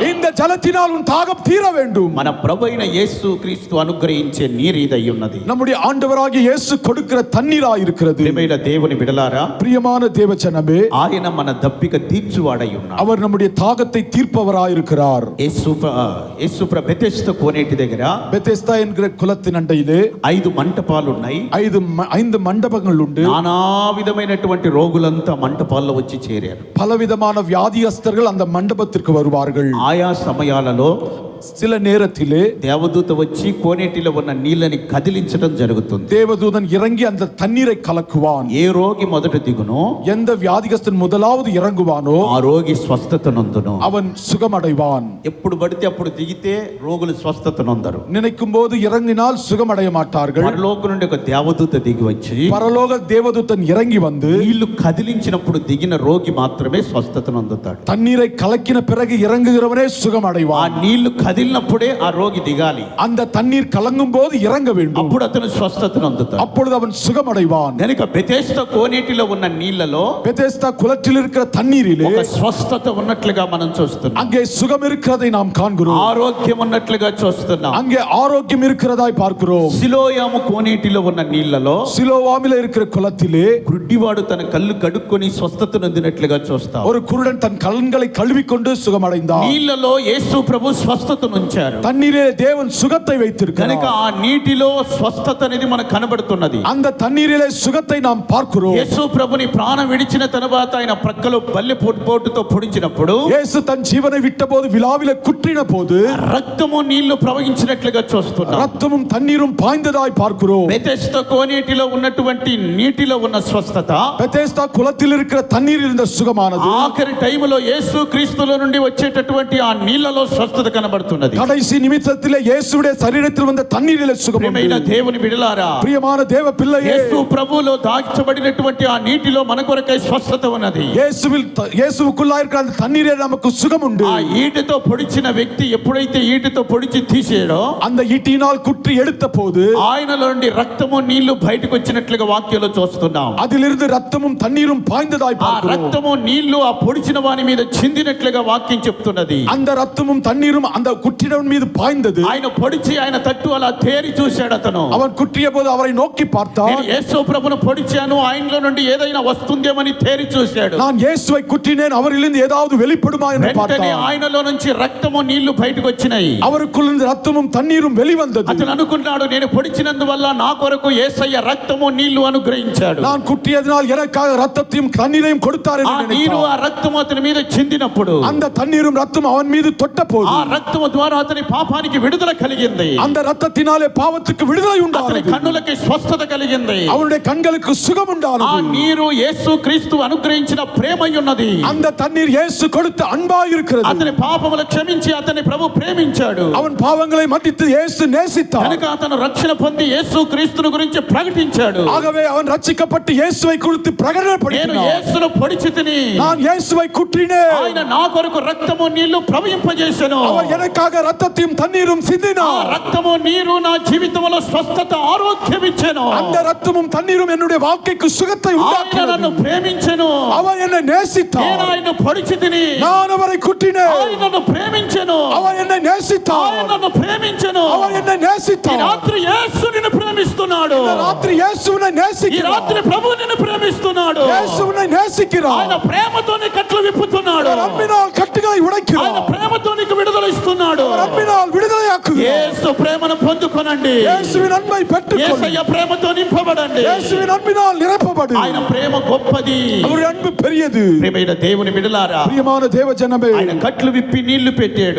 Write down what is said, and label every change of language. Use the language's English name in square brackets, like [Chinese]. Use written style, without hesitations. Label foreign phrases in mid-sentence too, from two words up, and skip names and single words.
[Tamil] இந்த ஜலத்தினால் உன் தாகம் தீர வேண்டும். [Telugu] మన ప్రభువైన యేసు క్రీస్తు అనుగ్రహించే నీరు ఇదై ఉన్నది. [Tamil] நம்முடைய ఆండవరాகிய இயேசு கொடுக்கிற தண்ணீராய் இருக்கிறது. [Telugu] ప్రియమైన దేవుని బిడ్డలారా, [Tamil] பிரியமான தேவஜனமே, [Telugu] ఆయన మన దప్పిక తీర్చువాడై ఉన్నాడు. [Tamil] அவர் நம்முடைய தாகத்தை தீர்ப்பவராய் இருக்கிறார். [Telugu] యేసు బెతెస్దా కోనేటి దగ్గర [Tamil] பெத்தெஸ்தா என்கிற குளத்தின் அண்டையிலே [Telugu] 5 మంటపాలు ఉన్నాయి. [Tamil] 5 மண்டபங்கள் உண்டு. [Telugu] నానా విధమైనటువంటి రోగులంతా మంటపాల్లో వచ్చి చేరారు. [Tamil] பலவிதமான வியாதியஸ்தர்கள் அந்த மண்டபத்திற்கு வருவார்கள். [Telugu] ఆయా సమయాలలో [Tamil] சில நேரத்திலே [Telugu] దేవదూత వచ్చి కోనేటిలో ఉన్న నీళ్ళని కదిలించడం జరుగుతుంది. [Tamil] தேவதூதன் இறங்கி அந்த தண்ணீரை கலக்குவான். [Telugu] ఏ రోగి మొదట దిగునో, [Tamil] எந்த வியாதிகஸ்தன் முதலாவது இறங்குவானோ [Telugu] ఆ రోగి స్వస్థత నొందును. [Tamil] அவன் சுகமடைவான். [Telugu] ఎప్పుడు పడితే అప్పుడు దిగితే రోగులు స్వస్థత నొందరు. [Tamil] நினைக்கும் போது இறங்கினால் சுகமடைய மாட்டார்கள். [Telugu] పరలోకం నుండి ఒక దేవదూత దిగి వచ్చి [Tamil] பரலோக தேவதூதன் இறங்கி வந்து [Telugu] నీళ్లు కదిలించినప్పుడు దిగిన రోగి మాత్రమే స్వస్థత నొందుతాడు. [Tamil] தண்ணீரை கலக்கின பிறகு இறங்குகிறவனே [Telugu] ఆ [Tamil] சுகமடைவான். [Telugu] నీళ్లు కదిలినప్పుడే ఆ రోగి దిగాలి. [Tamil] அந்த தண்ணீர் கலங்கும் போது இறங்க வேண்டும். [Telugu] అప్పుడు అతను స్వస్థత నొందుతాడు. [Tamil] அப்பொழுது அவன் சுகமடைவான். [Telugu] కనుక బెతెస్దా కోనేటిలో ఉన్న నీళ్లలో [Tamil] பெத்தெஸ்தா குளத்தில் இருக்கிற தண்ணீரிலே [Telugu] ఒక స్వస్థత ఉన్నట్లుగా మనం చూస్తున్నాం. [Tamil] அங்கே சுகம் இருக்கிறதை நாம் காண்கிறோம். [Telugu] ఆరోగ్యం ఉన్నట్లుగా చూస్తున్నాం. [Tamil] அங்கே ஆரோக்கியம் இருக்கிறதாய் பார்க்கிறோம். [Telugu] సిలోయాము కోనేటిలో ఉన్న నీళ్లలో [Tamil] சிலோவாமில இருக்கிற குளத்திலே [Telugu] గుడ్డివాడు తన కళ్ళు కడుక్కొని స్వస్థత నొందినట్లుగా చూస్తాం. [Tamil] ஒரு குருடன் தன் கண்களை கழுவிக்கொண்டு சுகமடைந்தான். [Telugu] నీళ్లలో యేసు ప్రభు స్వస్థత ఉంచారు. [Tamil] தண்ணீரே தேவன் சுகத்தை [Telugu] కనుక [Tamil] வைத்திருக்கிறார். [Telugu] ఆ నీటిలో స్వస్థత అనేది మనకు కనబడుతున్నది. [Tamil] அந்த தண்ணீரிலே சுகத்தை நாம் பார்க்கிறோம். [Telugu] యేసు ప్రభుని ప్రాణం విడిచిన తరువాత ఆయన ప్రక్కలో బల్లె పోటుతో పొడిచినప్పుడు [Tamil] இயேசு தன் ஜீவனை விட்டபோது விலாவிலே குற்றின போது [Telugu] రక్తము నీళ్లు ప్రవహించినట్లుగా చూస్తున్నాం. [Tamil] ரத்தமும் தண்ணீரும் பாய்ந்ததாய் பார்க்கிறோம். [Telugu] బెతెస్దా కోనేటిలో ఉన్నటువంటి నీటిలో ఉన్న స్వస్థత, [Tamil] பெத்தெஸ்தா குளத்தில் இருக்கிற தண்ணீர் இருந்த சுகமானது [Telugu] ఆఖరి టైములో యేసు క్రీస్తులో నుండి వచ్చేటటువంటి ఆ నీళ్లలో స్వస్థత కనబడుతున్నది. [Tamil] கடைசி நிமிஷத்திலே இயேசுவுடைய சரீரத்தில் வந்த தண்ணீரிலே சுகம் உண்டு. [Telugu] ప్రియమైన దేవుని బిడ్డలారా, [Tamil] பிரியமான தேவ பிள்ளையே, [Telugu] యేసు ప్రభువులో దాచబడినటువంటి ఆ నీటిలో మన కొరకై స్వస్థత ఉన్నది. [Tamil] இயேசுவுக்குள்ளாய் இருக்கிற அந்த தண்ணீரே நமக்கு சுகம் உண்டு. [Telugu] ఆ ఈటతో పొడిచిన వ్యక్తి ఎప్పుడైతే ఈటతో పొడిచి తీసేయడో [Tamil] அந்த ஈட்டியினால் குற்றி எடுத்த போது [Telugu] ఆయనలో నుండి రక్తము నీళ్లు బయటకు వచ్చినట్లుగా వాక్యంలో చూస్తున్నాం. [Tamil] அதிலிருந்து ரத்தமும் தண்ணீரும் பாய்ந்ததாய் [Telugu] ఆ [Tamil] பார்க்கிறோம். [Telugu] రక్తము నీళ్లు ఆ పొడిచిన వాని మీద చిందినట్లుగా వాక్యం చెప్తున్నది. [Tamil] அந்த ரத்தமும் தண்ணீரும் அந்த குற்றினவன் மீது பாய்ந்தது. [Telugu] ఆయన పొడిచి ఆయన తట్టు అలా తేరి చూశాడు. అతను [Tamil] அவன் குற்றிய போது அவரை நோக்கி பார்த்தான். [Telugu] నేను యేసు ప్రభువును పొడిచాను, ఆయనలో నుండి ఏదైనా వస్తుందేమని తేరి చూశాడు. [Tamil] நான் இயேசுவை குற்றினேன், அவரிலிருந்து ஏதாவது வெளிப்படுமா என்று [Telugu] వెంటనే [Tamil] பார்த்தான். [Telugu] ఆయనలో నుంచి రక్తము నీళ్లు బయటకు వచ్చినాయి. [Tamil] அவருக்குள்ளிருந்து ரத்தமும் தண்ணீரும் வெளிவந்தது. [Telugu] అతను అనుకున్నాడు, నేను పొడిచినందువల్ల నా కొరకు యేసయ్య రక్తము నీళ్లు అనుగ్రహించాడు. [Tamil] நான் குற்றியதனால் எனக்காக ரத்தத்தையும் தண்ணீரையும் கொடுத்தார் [Telugu] ఆ [Tamil] என்று [Telugu] నీరు [Tamil] நினைத்தான். [Telugu] ఆ రక్తము అతని మీద చిందినప్పుడు [Tamil] அந்த தண்ணீரும் ரத்தம் அவன் மீது தொட்ட போது [Telugu] ఆ రక్తము ద్వారా అతని పాపానికి విడుదల కలిగింది. [Tamil] அந்த ரத்தத்தினாலே பாவத்துக்கு விடுதலை [Telugu] అతని [Tamil] உண்டானது. [Telugu] కన్నులకి స్వస్థత కలిగింది. [Tamil] அவனுடைய கண்களுக்கு சுகம் [Telugu] ఆ [Tamil] உண்டானது. [Telugu] నీరు యేసు క్రీస్తు అనుగ్రహించిన ప్రేమై ఉన్నది. [Tamil] அந்த தண்ணீர் இயேசு கொடுத்த அன்பாய் இருக்கிறது. [Telugu] అతని పాపములు క్షమించి అతని ప్రభు ప్రేమించాడు. [Tamil] அவன் பாவங்களை மன்னித்து இயேசு நேசித்தார். [Telugu] కనుక అతను రక్షణ పొంది యేసు క్రీస్తును గురించి ప్రకటించాడు. [Tamil] ஆகவே அவன் ரட்சிக்கப்பட்டு இயேசுவை குறித்து [Telugu] నేను [Tamil] பிரகடனப்படுத்தினான். [Telugu] యేసును పొడిచితిని, [Tamil] நான் இயேசுவை குற்றினேன், [Telugu] ఆయన నా కొరకు రక్తము నీళ్లు ప్రవహింపజేసెను. [Tamil] அவர் எனக்கு எனக்காக ரத்தத்தையும் தண்ணீரும் [Telugu] ఆ [Tamil] சிந்தினார். [Telugu] రక్తము నీరు నా జీవితంలో స్వస్థత ఆరోగ్యం ఇచ్చెను. [Tamil] அந்த ரத்தமும் தண்ணீரும் என்னுடைய வாழ்க்கைக்கு சுகத்தை [Telugu] ఆయన [Tamil] உண்டாக்கினது. [Telugu] నన్ను ప్రేమించెను. [Tamil] அவர் என்னை [Telugu] నేను [Tamil] நேசித்தார். [Telugu] ఆయన్ను పొడిచితిని. [Tamil] நான் அவரை குட்டினேன். [Telugu] ఆయన నన్ను ప్రేమించెను. [Tamil] அவர் என்னை நேசித்தார். [Telugu] ఆయన నన్ను ప్రేమించెను. [Tamil] அவர் என்னை [Telugu] ఈ [Tamil] நேசித்தார். [Telugu] రాత్రి యేసు నిన్ను ప్రేమిస్తున్నాడు. [Tamil] இந்த ராத்திரி இயேசுவினை [Telugu] ఈ [Tamil] நேசிக்கிறார். [Telugu] రాత్రి ప్రభు నిన్ను ప్రేమిస్తున్నాడు. [Tamil] இயேசுவினை நேசிக்கிறார். [Telugu] ఆయన ప్రేమతో నీ కట్లు విప్పుతున్నాడు. [Tamil] அவர் அன்பினால் கட்டுகளை [Telugu] ఆయన [Tamil] உடைக்கிறார். [Telugu] ప్రేమతో నీకు విడుదల ఇస్తున్నాడు. [Tamil] அவர் அன்பினால் விடுதலையாக்குகிறார். [Telugu] యేసు ప్రేమను పొందుకొనండి. [Tamil] இயேசுவின் அன்பை பெற்றுக்கொள்ளுங்கள். [Telugu] యేసయ్య ప్రేమతో నింపబడండి. [Tamil] இயேசுவின் அன்பினால் நிரப்பப்படு. [Telugu] ఆయన ప్రేమ గొప్పది. [Tamil] அவருடைய அன்பு பெரியது. [Telugu] ప్రియమైన దేవుని బిడ్డలారా, [Tamil] பிரியமான தேவ ஜனமே, [Telugu] ఆయన కట్లు విప్పి నీళ్లు పెట్టాడు.